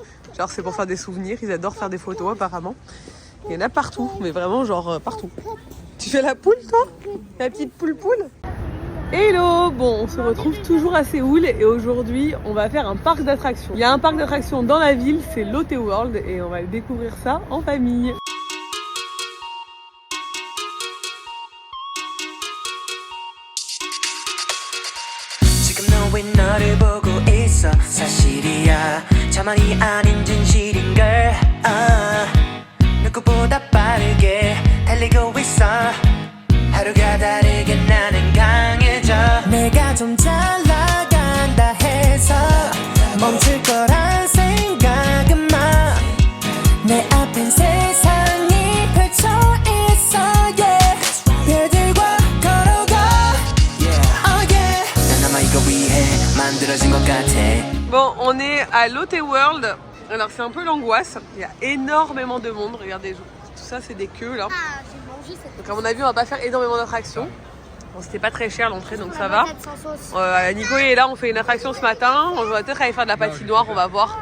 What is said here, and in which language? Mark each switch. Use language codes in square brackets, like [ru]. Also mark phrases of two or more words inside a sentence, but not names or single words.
[fr] Genre c'est pour faire des souvenirs, ils adorent faire des photos apparemment. Il y en a partout, mais vraiment genre partout. Tu fais la poule toi? La petite poule? Hello! Bon, on se retrouve toujours à Séoul et aujourd'hui on va faire un parc d'attractions. Il y a un parc d'attractions dans la ville, c'est Lotte World et on va découvrir ça en famille. [ko] 왜 너를 보고 있어 사실이야 자만이 아닌 진실인걸 누구보다 빠르게 달리고 있어 하루가 다르게 나는 강해져 내가 좀 잘 나간다 해서 멈출 거란 생각은 마 내 앞엔 세상이 펼쳐 있어 yeah. 별들과 걸어가 [en] oh yeah. [ko] 난 아마 이거 위해 만들어진 것 같아 [fr] Bon, on est à Lotte World. Alors c'est un peu l'angoisse, il y a énormément de monde, regardez, tout ça c'est des queues là. Donc à mon avis on va pas faire énormément d'attractions. Bon, c'était pas très cher l'entrée donc ça va. Nico est là, on fait une attraction ce matin, on va peut-être aller faire de la patinoire, on va voir.